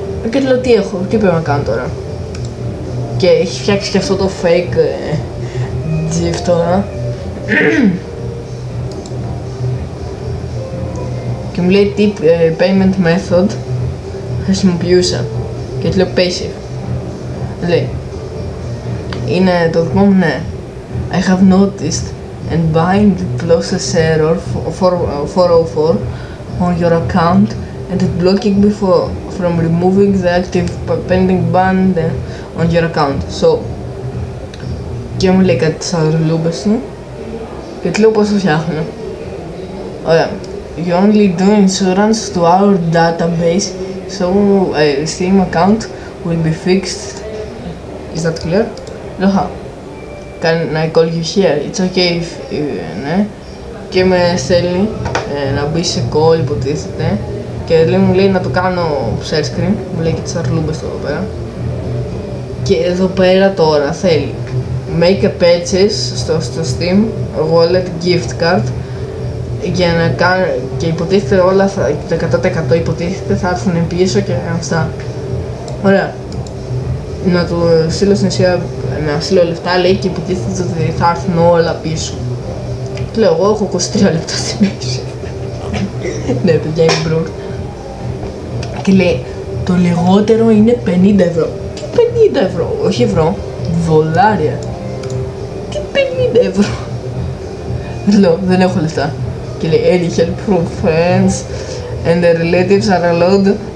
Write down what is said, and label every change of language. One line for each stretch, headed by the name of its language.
Greek: Και του λέω τι έχω, τι πρέπει να κάνω τώρα. Και έχει φτιάξει και αυτό το fake GIF τώρα. Και μου λέει τι payment method χρησιμοποιούσα. Και του λέω PaySafe. Λέει, είναι το δικό μου, ναι.
English: I have noticed and bind process error 404 on your account and it blocking me from removing the active pending ban on your account.
Greek: So, και μου λέει κάτι τις αλρουλούμπες του και του λέω πώς το φτιάχνω. Ωραία.
English: You only do insurance to our database, so Steam account will be fixed. Is that clear?
Greek: Λέω,
English: can I call you here? It's okay if
Greek: ναι. Και με στέλνει να μπει σε call, υποτίθεται. Και μου λέει να το κάνω share screen, μου λέει και τις αρλούμπες εδώ πέρα. Και εδώ πέρα τώρα θέλει
English: make a purchase
Greek: στο Steam Wallet Gift Card για να κάνω, και υποτίθεται όλα το 100% υποτίθεται θα έρθουν πίσω και αυτά. Ωραία. Να του στείλω στην ουσία, να στείλω λεφτά, λέει, και υποτίθεται ότι θα έρθουν όλα πίσω. Του λέω, εγώ έχω 23 λεπτά στη μέση. Ναι, παιδιά, είμαι broke. Και λέει, το λιγότερο είναι 50 ευρώ. Τι 50 ευρώ, όχι ευρώ, δολάρια. Τι 50 ευρώ. Λέω, δεν έχω λεφτά.
English: Και λέει, any help from friends and the relatives are allowed.